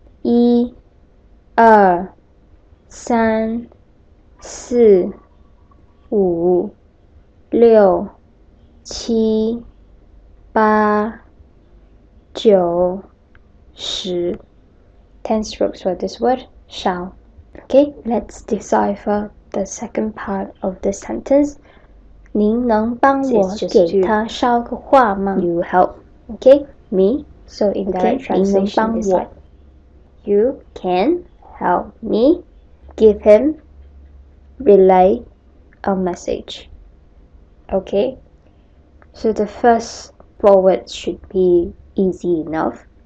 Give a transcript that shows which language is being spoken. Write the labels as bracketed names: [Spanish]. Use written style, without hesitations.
[Chinese] 1、2、3、4、5、6、7、8、9、10. [English] 10 strokes for this word, shall. Okay, let's decipher the second part of the sentence. [Chinese] 您能帮我给他捎个话吗? [English] You help. Okay, me. So in direct translation, it's like, you can help me give him, relay a message. Okay, so the first 4 words should be easy enough.